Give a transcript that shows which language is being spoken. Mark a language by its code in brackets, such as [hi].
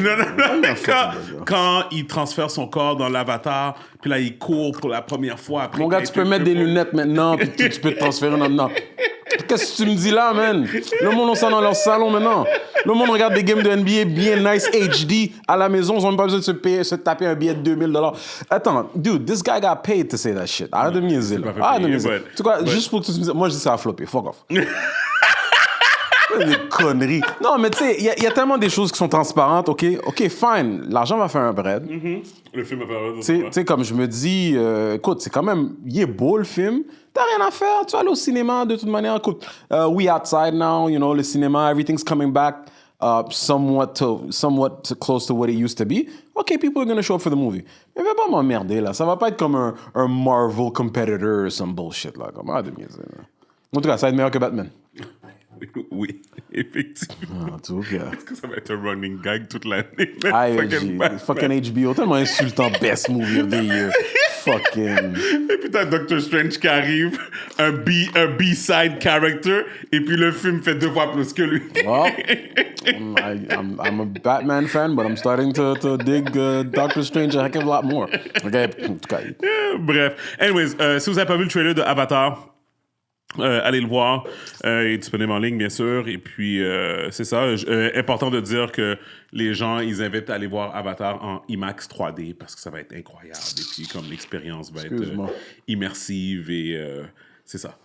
[fr] Non, quand il transfère son corps dans l'Avatar, puis là, il court pour la première fois. Après Mon gars, tu peux mettre des lunettes maintenant, puis tu peux te transférer maintenant. Qu'est-ce que tu me dis là, man? Le monde, on s'en dans leur salon maintenant. Le monde regarde des games de NBA bien nice HD à la maison. Ils ont même pas besoin de se taper un billet de $2000. [en] Attends, dude, this guy got paid to say that shit. [fr] Arrête de me niaiser, là. Arrête de me niaiser. Tu sais quoi, juste pour que tu me dises, moi, je dis ça a floppé. [en] Fuck off. [fr] Des conneries. Non, mais tu sais, il y a tellement des choses qui sont transparentes. OK, fine. L'argent va faire un bread. Le film va faire un Tu sais, comme je me dis, écoute, c'est quand même, il est beau le film. T'as rien à faire, tu vas aller au cinéma de toute manière. [en] Écoute, we outside now, you know, [fr] le cinéma, [en] everything's coming back somewhat close to what it used to be. OK, people are going to show up for the movie. [fr] Mais va pas m'emmerder, là. Ça va pas être comme un Marvel [en] competitor or some bullshit, [fr] là. Comme, ah, de mieux, là. En tout cas, ça va être meilleur que Batman. Oui, effectivement. En tout cas. Est-ce que ça va être un running gag toute l'année? [en] Fucking HBO, tellement insultant, best movie of the year. Fucking. [fr] Et puis t'as Doctor Strange qui arrive, un B-side character, et puis le film fait 2 fois plus que lui. [en] Well, I'm a Batman fan, but I'm starting to dig Doctor Strange a heck of a lot more. [fr] Okay, en tout cas. Bref. Anyways, si vous n'avez pas vu le trailer de Avatar, allez le voir. Il est disponible en ligne, bien sûr. Et puis, c'est ça. Important de dire que les gens, ils invitent à aller voir Avatar en IMAX 3D parce que ça va être incroyable. Et puis, comme l'expérience va être immersive et... c'est ça.